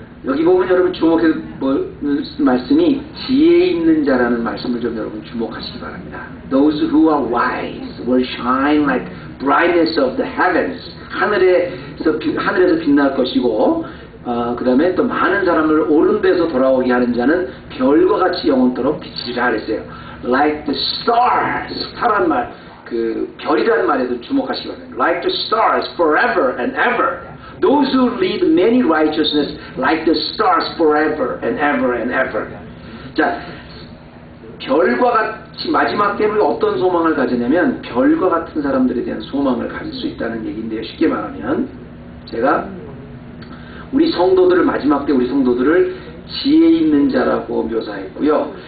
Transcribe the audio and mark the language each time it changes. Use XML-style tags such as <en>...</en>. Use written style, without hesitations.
<ko>여기 보면 여러분 주목해서 말씀이 지혜 있는 자라는 말씀을 좀 여러분 주목하시기 바랍니다.</ko> <en>Those who are wise will shine like brightness of the heavens.</en> <ko>하늘에서 빛날 것이고 그 다음에 또 많은 사람을 옳은 데서 돌아오게 하는 자는 별과 같이 영원토록 비치리라 그랬어요.</ko> <en>Like the stars.</en> <ko>스타란 말, 그 별이라는 말에도 주목하시기 바랍니다.</ko> <en>Like the stars forever and ever. Those who lead many righteousness like the stars forever and ever and ever.</en> <ko>자, 별과 같이 마지막 때는 어떤 소망을 가지냐면 별과 같은 사람들에 대한 소망을 가질 수 있다는 얘기인데요. 쉽게 말하면 제가 우리 성도들을 마지막 때 우리 성도들을 지혜 있는 자라고 묘사했고요.</ko>